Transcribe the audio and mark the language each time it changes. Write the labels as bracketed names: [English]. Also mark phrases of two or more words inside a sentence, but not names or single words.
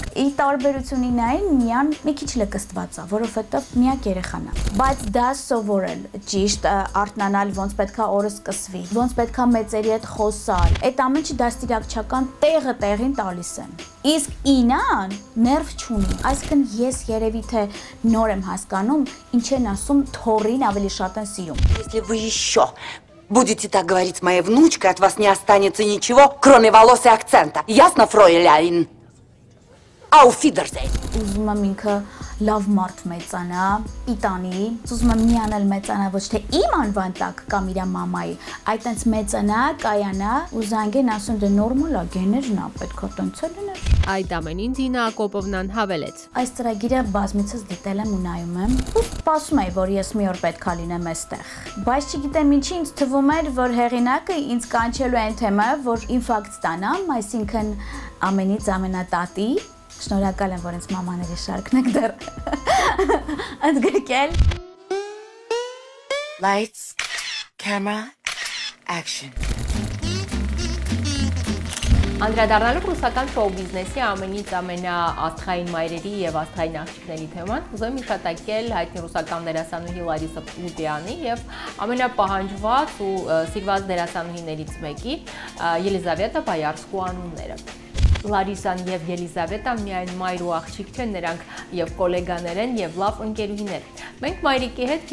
[Armenian] Ի տարբերությունին այն միան մի քիչ լկստված է, որովհետև միակ երեխան է։ Բայց դա սովորել, ճիշտ արթնանալ, ոնց պետքա օրը սկսվի, ոնց պետքա մեծերի հետ խոսալ։ Այդ ամենը դաստիարակչական տեղը տեղին տալիս են։ Իսկ Ինան ներվ չունի։ Այսինքն ես երևի թե նոր եմ հասկանում, ինչ են ասում թոռին ավելի շատ են սիրում։ [Russian] Если вы еще будете так говорить с моей внучкой, от вас не останется ничего, кроме волос и акцента. Ясно, фройляйн? [German] Auf Wiedersehen. [Armenian] Ուզում եմ ինքը լավ մարդ մեծանա, իտանի, ուզում եմ միանել մեծանա ոչ թե իմ անվան տակ կամ իր մամայի, այլ տենց մեծանա, կայանա, ու զանգեն ասում դե նորմալ է, գեներն է, պետքա տենց է լիներ։ Այդ ամենին Դինա Ակոպովնան հավելեց. Այս ծրագիրը բազմիցս դիտել եմ ու նայում եմ, ու սպասում էի, որ ես մի օր պետքա լինեմ այստեղ։ Բայց չգիտեմ ինչի ինձ թվում էր, որ հեղինակը ինձ կանչելու այն թեմայով, որ ինֆարկտ ստանամ, այսինքն ամենից ամենատատի։ Շնորհակալ եմ, որ ինձ մամաների շարքն եք դեռ ընդգրկել։ [English] Lights, camera, action. [Armenian] Անդրադառնալով ռուսական շոու բիզնեսի ամենից ամենաաստղային մայրերի եւ աստղային աղջիկների թեման, ուզում եմ հիշատակել հայտնի ռուսական դերասանուհի Լարիսա Պուտյանի եւ ամենապահանջված ու սիրված դերասանուհիներից մեկի Ելիզավետա Բայարսկու անունները։ Լարիսան եւ Ելիզավետան միայն մայր ու աղջիկ չեն, նրանք եւ գոլեգաներ են եւ լավ ընկերուհիներ։ Մենք մայրիկի հետ